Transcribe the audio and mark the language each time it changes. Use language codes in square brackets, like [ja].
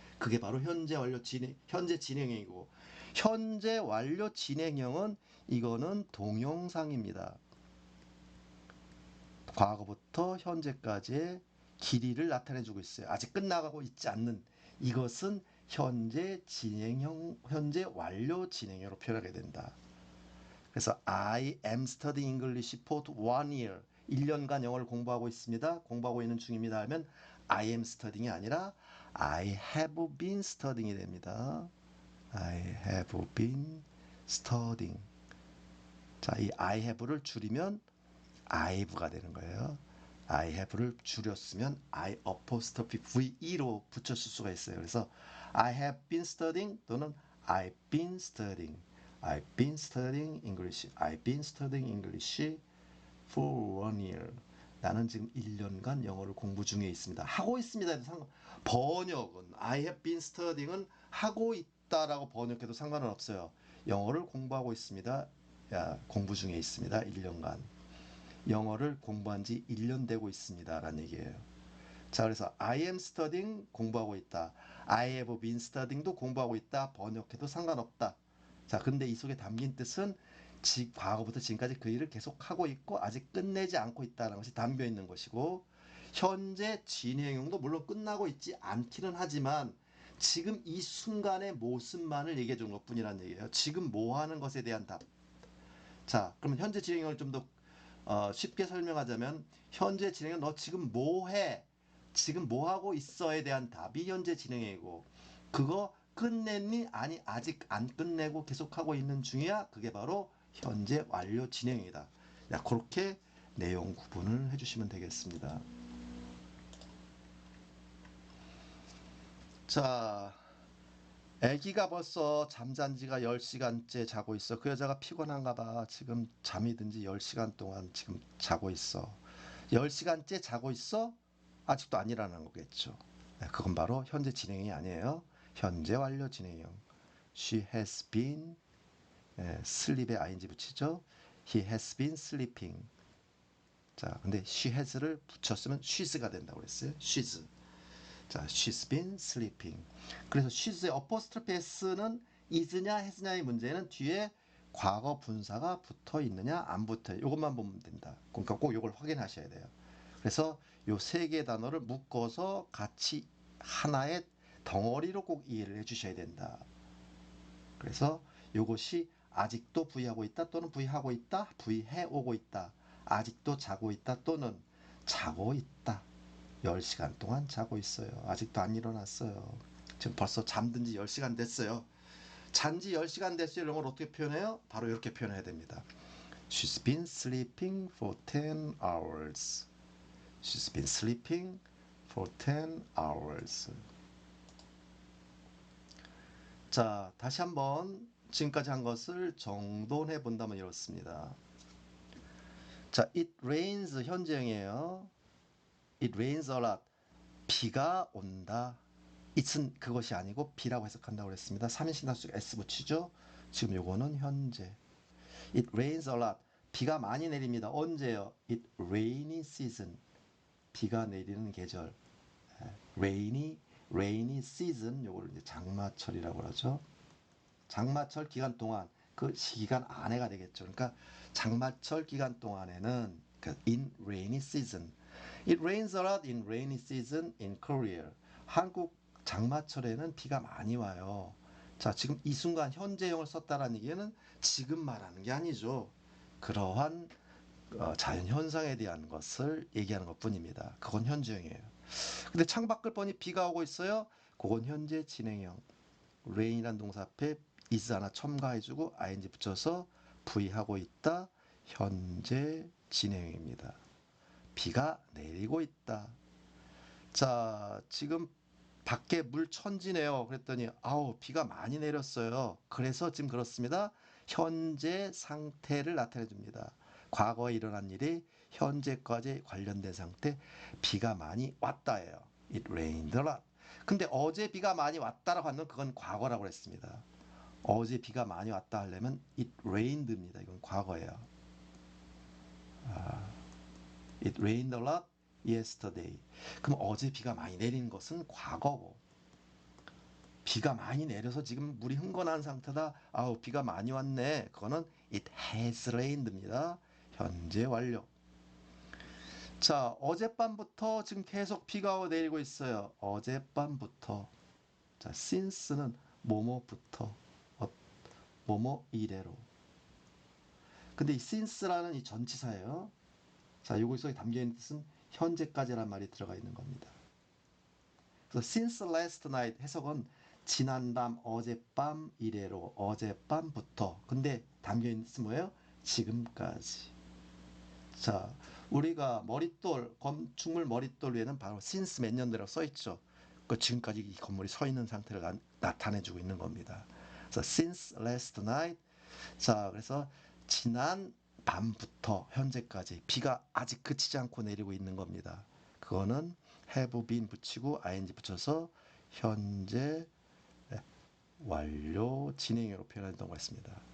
[ko] 그게 바로 현재 진행형이고, 현재 완료 진행형은 이거는 동영상입니다. 과거부터 현재까지의 길이를 나타내주고 있어요. 아직 끝나가고 있지 않는, 이것은 현재 진행형, 현재 완료 진행형으로 표현하게 된다. [en] 그래서 I am studying English for 1 year. [ko] 1년간 영어를 공부하고 있습니다. 공부하고 있는 중입니다 하면 [en] I am studying [ko] 이 아니라 [en] I have been studying [ko] 이 됩니다. [en] I have been studying. [ko] 자, 이 I have를 줄이면 I've가 되는 거예요. I have를 줄였으면 I apostrophe VE로 붙였을 수가 있어요. [en] 그래서 I have been studying 또는 I've been studying. I've been studying English. I've been studying English for 1 year. [ko] 나는 지금 1년간 영어를 공부 중에 있습니다. 하고 있습니다. 번역은 [en] I have been studying [ko] 은 하고 있다라고 번역해도 상관은 없어요. 영어를 공부하고 있습니다. 공부 중에 있습니다. 1년간. 영어를 공부한 지 1년 되고 있습니다. 라는 얘기예요. 자, 그래서 [en] I am studying [ko] 공부하고 있다. [en] I have been studying도 [ko] 공부하고 있다. 번역해도 상관없다. 자, 근데 이 속에 담긴 뜻은 과거부터 지금까지 그 일을 계속하고 있고 아직 끝내지 않고 있다는 것이 담겨 있는 것이고, 현재 진행형도 물론 끝나고 있지 않기는 하지만 지금 이 순간의 모습만을 얘기해 주는 것뿐이라는 얘기예요. 지금 뭐 하는 것에 대한 답. 자, 그러면 현재 진행형을 좀 더 쉽게 설명하자면 현재 진행형 너 지금 뭐 해? 지금 뭐 하고 있어에 대한 답이 현재 진행형이고 그거 끝냈니? 아니 아직 안 끝내고 계속하고 있는 중이야. 그게 바로 현재 완료 진행이다. 야, 그렇게 내용 구분을 해주시면 되겠습니다. 자, 아기가 벌써 잠잔 지가 10시간째 자고 있어. 그 여자가 피곤한가 봐. 지금 잠이 든 지 10시간 동안 지금 자고 있어. 10시간째 자고 있어? 아직도 안 일어나는 거겠죠. 네, 그건 바로 현재 진행이 아니에요. 현재 완료 진행형. [en] She has been sleep에 ing 붙이죠. He has been sleeping. [ko] 자, 근데 she has를 붙였으면 she's가 된다고 그랬어요. [en] she's. 자, she's been sleeping. [ko] 그래서 she's의 apostrophe s는 is냐 has냐의 문제는 뒤에 과거 분사가 붙어 있느냐 안 붙어요. 이것만 보면 된다. 그러니까 꼭 이걸 확인하셔야 돼요. 그래서 요 세 개의 단어를 묶어서 같이 하나의 덩어리로 꼭 이해를 해주셔야 된다. 그래서 요것이 아직도 부위하고 있다 또는 부위하고 있다, 부위해 오고 있다, 아직도 자고 있다 또는 자고 있다. 10시간 동안 자고 있어요. 아직도 안 일어났어요. 지금 벌써 잠든 지 10시간 됐어요. 잔지 10시간 됐어요. 이런 걸 어떻게 표현해요? 바로 이렇게 표현해야 됩니다. [en] She's been sleeping for 10 hours. She's been sleeping for 10 hours. [ko] 자, 다시 한번 지금까지 한 것을 정돈해 본다면 이렇습니다. 자, it rains 현재형이에요. [en] It rains a lot. [ko] 비가 온다. it은 그것이 아니고 비라고 해석한다고 그랬습니다. 3인칭 단수 s 붙이죠. 지금 요거는 현재. [en] It rains a lot. [ko] 비가 많이 내립니다. 언제요? [en] It rainy season. 비가 내리는 계절. rainy season. [ko] 요걸 이제 장마철이라고 그러죠. 장마철 기간 동안 그 시기간 안에가 되겠죠. 그러니까 장마철 기간 동안에는 [en] in rainy season. It rains a lot in rainy season in Korea. [ko] 한국 장마철에는 비가 많이 와요. 자, 지금 이 순간 현재형을 썼다는 얘기는 지금 말하는 게 아니죠. 그러한 자연현상에 대한 것을 얘기하는 것 뿐입니다. 그건 현재형이에요. 근데 창밖을 보니 비가 오고 있어요. 그건 현재 진행형. rain이란 동사 앞에 is 하나 첨가해주고 ing 붙여서 부의하고 있다. 현재 진행형입니다. 비가 내리고 있다. 자, 지금 밖에 물 천지네요. 그랬더니 아우 비가 많이 내렸어요. 그래서 지금 그렇습니다. 현재 상태를 나타내 줍니다. 과거에 일어난 일이 현재까지 관련된 상태. 비가 많이 왔다예요. [en] It rained a lot. [ko] 근데 어제 비가 많이 왔다라고 하면 그건 과거라고 했습니다. 어제 비가 많이 왔다 하려면 [en] it rained [ko] 입니다. 이건 과거예요. [en] It rained a lot yesterday. [ko] 그럼 어제 비가 많이 내린 것은 과거고 비가 많이 내려서 지금 물이 흥건한 상태다. 아우 비가 많이 왔네. [en] 그거는 it has rained입니다. [ko] 현재 완료. 자, 어젯밤부터 지금 계속 비가 내리고 있어요. 어젯밤부터. 자, since는 뭐뭐부터 뭐뭐 이래로. 근데 이 since라는 이 전치사예요. 자, 여기서 담겨 있는 뜻은 현재까지란 말이 들어가 있는 겁니다. 그래서 since last night 해석은 지난밤, 어젯밤 이래로, 어젯밤부터. 근데 담겨 있는 뜻은 뭐예요? 지금까지. 자, 우리가 머릿돌, 건축물 머릿돌 위에는 바로 since 몇 년대라고 써 있죠. 그 지금까지 이 건물이 서 있는 상태를 나타내주고 있는 겁니다. [en] 그래서 since last night. [ko] 자, 그래서 지난 밤부터 현재까지 비가 아직 그치지 않고 내리고 있는 겁니다. 그거는 have been 붙이고 ing 붙여서 현재 완료 진행형으로 표현했던 것 같습니다.